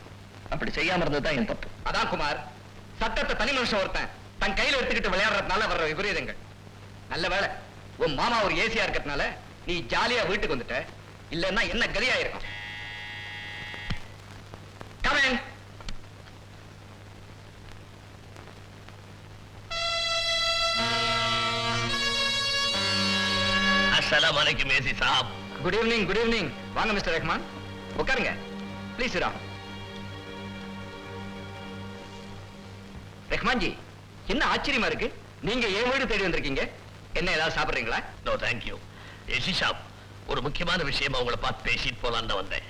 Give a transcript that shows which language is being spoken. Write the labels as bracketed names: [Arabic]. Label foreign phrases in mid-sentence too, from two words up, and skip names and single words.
[Tamil] அப்படி செய்யாம இருந்ததுதான் என் தப்பு. அதான் குமார், சட்டத்தை தனி மனுஷன் ஒருத்தன் தன் கையில எடுத்துக்கிட்டு விளையாடுறதுனால வர்ற விபரீதங்கள். நல்ல வேலை உன் மாமா ஒரு ஏசியா இருக்கிறதுனால நீ ஜாலியா வீட்டுக்கு வந்துட்ட. இல்லன்னா என்ன கதியாயிருக்கும். கமன். [Arabic] السلام عليكم [Hindi] एसी साहब. [English] Good evening, good evening. [Tamil] வாங்க மிஸ்டர் ரஹ்மான், உட்காருங்க ப்ளீஸ். ரஹ்மான் ஜி, என்ன ஆச்சரியமா இருக்கு, நீங்க ஏன் வீடு தேடி வந்திருக்கீங்க? என்ன ஏதாவது சாப்பிடுறீங்களா? [English] No thank you. [Tamil] ஏசி சாப், ஒரு முக்கியமான விஷயமா உங்களை பார்த்து பேசிட்டு போலான்னு தான் வந்தேன்.